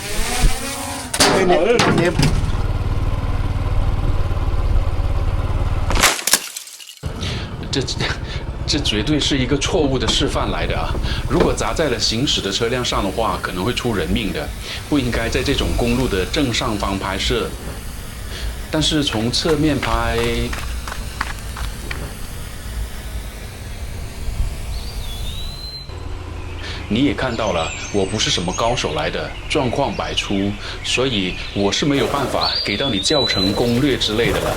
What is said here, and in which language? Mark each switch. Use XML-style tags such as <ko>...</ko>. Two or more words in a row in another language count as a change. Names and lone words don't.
<zh>這絕對是一個錯誤的示範來的啊！如果砸在了行駛的車輛上的話，可能會出人命的，不應該在這種公路的正上方拍攝。但是從側面拍，你也看到了，我不是什麼高手来的，狀況百出，所以我是沒有辦法給到你教程攻略之類的了。</zh>